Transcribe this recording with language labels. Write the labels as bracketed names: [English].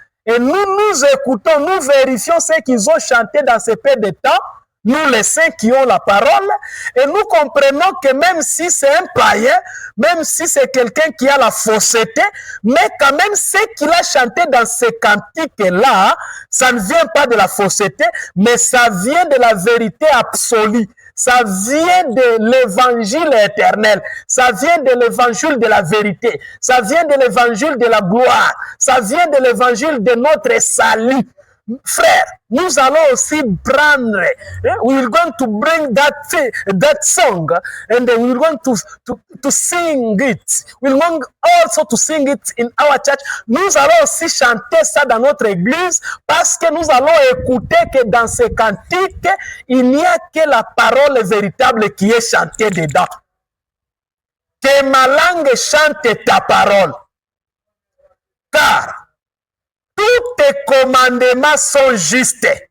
[French] et nous écoutons, nous vérifions ce qu'ils ont chanté dans ce peu de temps, nous les saints qui ont la parole, et nous comprenons que même si c'est un païen, même si c'est quelqu'un qui a la fausseté, mais quand même ce qu'il a chanté dans ces cantiques-là, ça ne vient pas de la fausseté, mais ça vient de la vérité absolue. Ça vient de l'évangile éternel. Ça vient de l'évangile de la vérité. Ça vient de l'évangile de la gloire. Ça vient de l'évangile de notre salut. Frère, nous allons aussi prendre, [English] we're going to bring that song, and we're going to sing it. We're going also to sing it in our church. [French] Nous allons aussi chanter ça dans notre église, parce que nous allons écouter que dans ces cantiques, il n'y a que la parole véritable qui est chantée dedans. Que ma langue chante ta parole. Car tous tes commandements sont justes.